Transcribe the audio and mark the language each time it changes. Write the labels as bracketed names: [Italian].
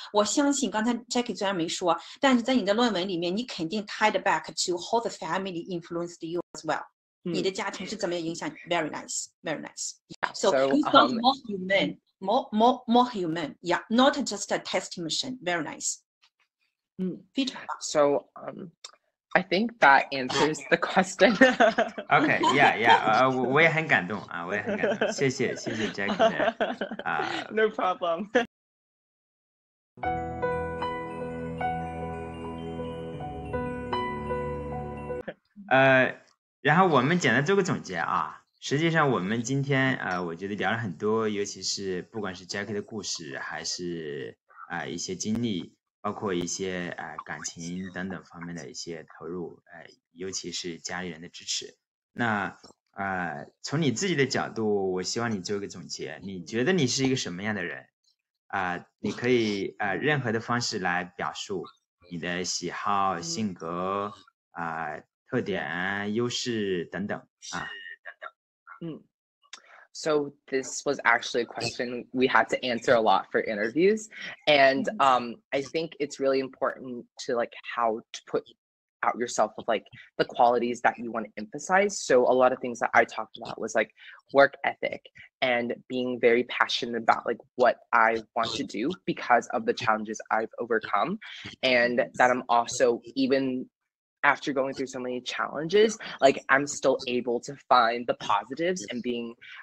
[Chinese] 我相信刚才 Jacky 虽然没说，但是在你的论文里面，你肯定 [English] tied back to how the family influenced you as well。 [Chinese] 你的家庭是怎么样影响 ？ [English] Very nice, very nice. So you felt more human, more human. Yeah, not just a testing machine. Very nice. [Chinese] 非常棒。 [English] So I think that answers the question. OK, yeah. [Chinese] 我也很感动啊，我也很感动。谢谢 Jacky 的 [English] No problem. [Chinese] 然后我们简单做个总结啊。实际上我们今天我觉得聊了很多，尤其是不管是 Jacky 的故事，还是一些经历，包括一些感情等等方面的一些投入，尤其是家里人的支持。那从你自己的角度，我希望你做一个总结。你觉得你是一个什么样的人？你可以任何的方式来表述你的喜好、性格特点、优势等等啊。 [English] So this was actually a question we had to answer a lot for interviews, and I think it's really important to like how to put out yourself with like the qualities that you want to emphasize. So a lot of things that I talked about was like work ethic and being very passionate about like what I want to do because of the challenges I've overcome, and that I'm also, even after going through so many challenges, like I'm still able to find the positives and being